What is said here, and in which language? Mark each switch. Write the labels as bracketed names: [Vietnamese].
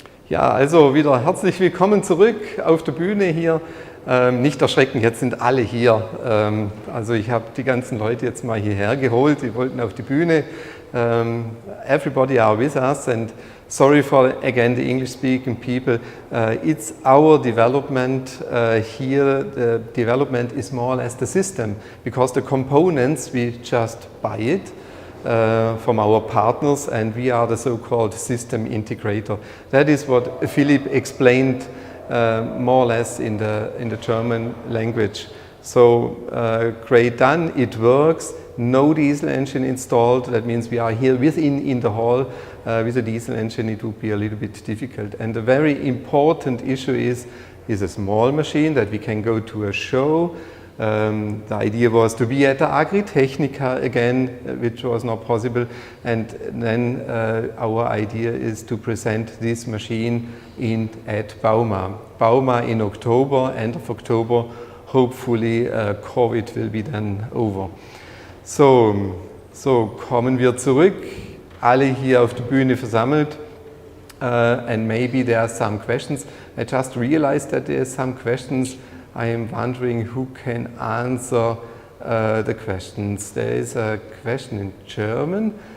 [German] Ja, also wieder herzlich willkommen zurück auf der Bühne hier. Nicht erschrecken, jetzt sind alle hier. Also ich habe die ganzen Leute jetzt mal hierher geholt, die wollten auf die Bühne. [English] Everybody are with us and sorry for again the English speaking people. It's our development here. The development is more or less the system because the components we just buy it. From our partners, and we are the so-called system integrator. That is what Philipp explained more or less in the German language. So great done, it works. No diesel engine installed. That means we are here in the hall. With a diesel engine, it would be a little bit difficult. And the very important issue is a small machine that we can go to a show. The idea was to be at the Agritechnica again, which was not possible, and then our idea is to present this machine at Bauma. Bauma in October, end of October, hopefully COVID will be then over. [German] So kommen wir zurück, alle hier auf der Bühne versammelt, [English] and maybe there are some questions. I just realized that there are some questions. I am wondering who can answer the questions. There is a question in German.